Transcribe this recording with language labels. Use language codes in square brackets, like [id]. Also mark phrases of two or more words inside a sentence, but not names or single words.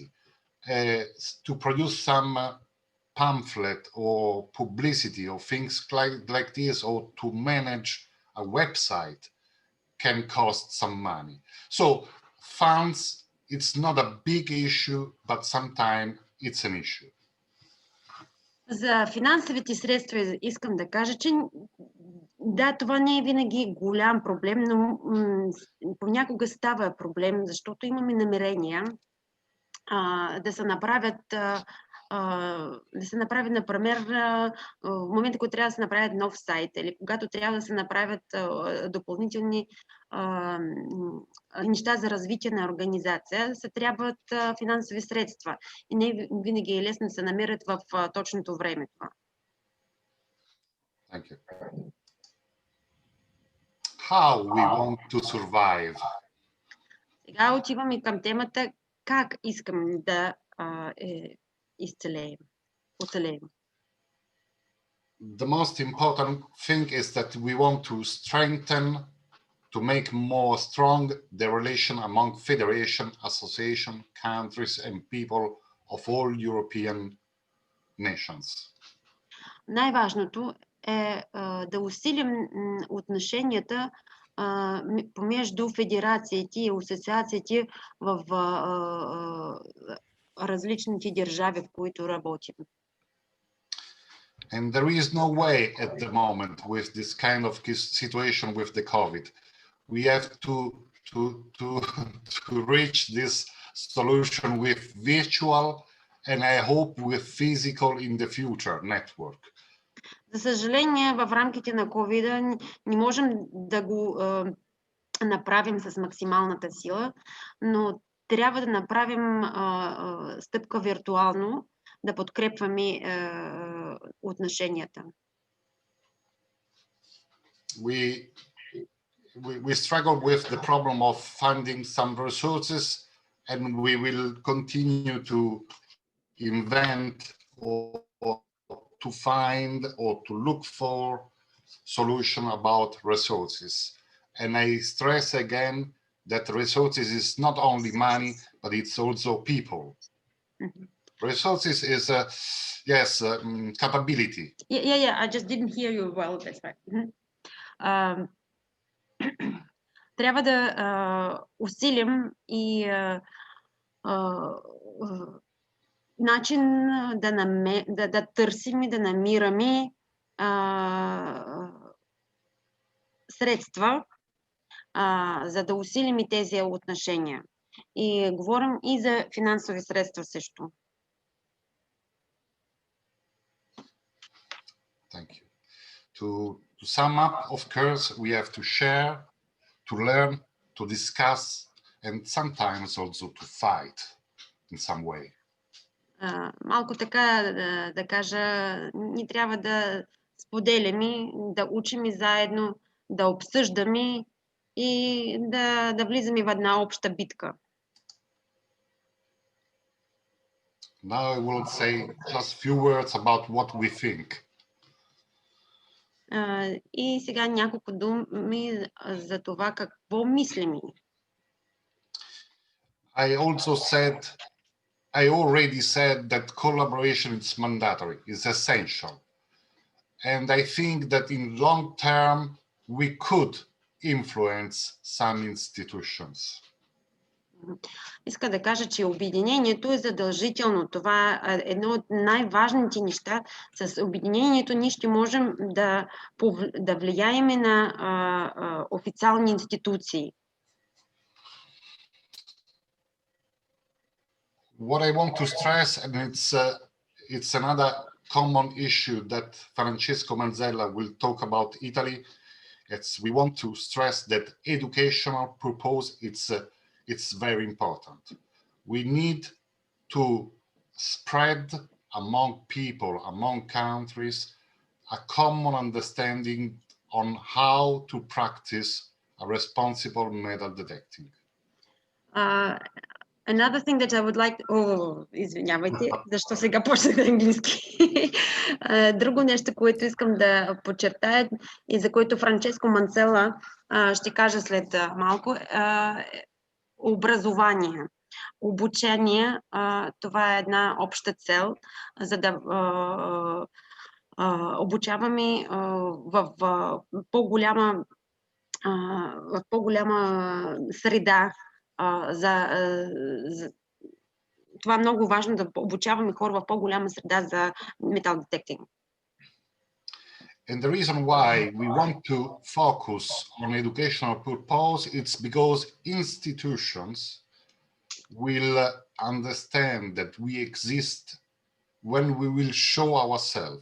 [en] To produce some pamphlet or publicity or things like this, or to manage a website can cost some money. So funds, it's not a big issue, but sometimes it's an issue. [bg] За финансовите средства искам да кажа, че да, това не е винаги голям проблем, но понякога става проблем, защото имаме намерения да се направи, например, в момента, когато трябва да се направят нов сайт или когато трябва да се направят допълнителни неща за развитие на организация, се трябват финансови средства. И не винаги е лесно да се намерят в точното време това. [en] Thank you. How we want to survive. [bg] Сега отиваме към темата как искам да оцелеем. [en] The most important thing is that we want to strengthen, to make more strong the relation among federation, association, countries and people of all European nations. [bg] Най-важното е да усилим отношенията помежду федерациите и асоциациите в различните държави, в които работим. [en] And there is no way at the moment with this kind of situation with the COVID. We have to reach this solution with virtual and I hope with physical in the future network. [bg] За съжаление, в рамките на COVID не можем да го направим с максималната сила, но трябва да направим стъпка виртуално, да подкрепваме отношенията. [en] We struggle with the problem of finding some resources and we will continue to invent or to find or to look for solution about resources. And I stress again that resources is not only money, but it's also people. Mm-hmm. Resources is capability. Yeah, I just didn't hear you well. That's right. Mm-hmm. [bg] Трябва да усилим и начин да търсим и да намираме средства, за да усилим и тези отношения. И говорим и за финансови средства също. [en] Thank you. To sum up, of course, we have to share, to learn, to discuss, and sometimes also to fight in some way. [bg] Малко така да кажа, ни трябва да споделяме, да учим и заедно, да обсъждаме и да влизаме в една обща битка. [en] Now I will say just few words about what we think. [bg] И сега няколко думи за това какво мислим. [en] I also said I already said that collaboration is mandatory, is essential. And I think that in long term, we could influence some institutions. [bg] Иска да кажа, че обединението е задължително. Това е едно от най-важните неща. С обединението ние ще можем да влияем на официални институции. [en] What I want to stress, and it's another common issue that Francesco Manzella will talk about Italy, we want to stress that educational purpose, it's very important. We need to spread among people, among countries, a common understanding on how to practice a responsible metal detecting. Another thing that I would like... [bg] извинявайте, защо сега почнах на английски. Друго нещо, което искам да подчертая и за което Франческо Манцела ще кажа след малко, образование. Обучение, това е една обща цел, за да обучаваме в по-голяма среда. Това е много важно, да обучаваме хора в по-голяма среда за металдетектинг. [en] And the reason why we want to focus on educational purpose, it's because institutions will understand that we exist when we will show ourselves.